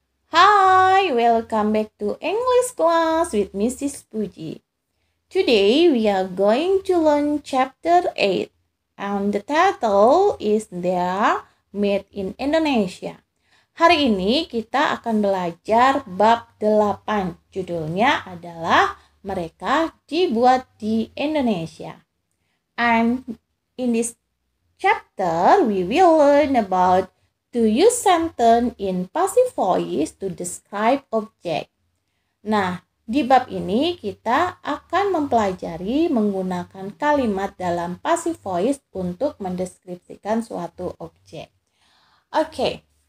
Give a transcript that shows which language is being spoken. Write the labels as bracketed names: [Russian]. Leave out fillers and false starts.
[English] Hi, welcome back to English class with Mrs. Puji. Today we are going to learn chapter 8 and the title is They Are Made in Indonesia. [Indonesian] Hari ini kita akan belajar bab 8. Judulnya adalah Mereka Dibuat di Indonesia. [English] And in this chapter we will learn about to use sentence in passive voice to describe object. [Indonesian] Nah, di bab ini kita akan mempelajari menggunakan kalimat dalam passive voice untuk mendeskripsikan suatu objek. Okay.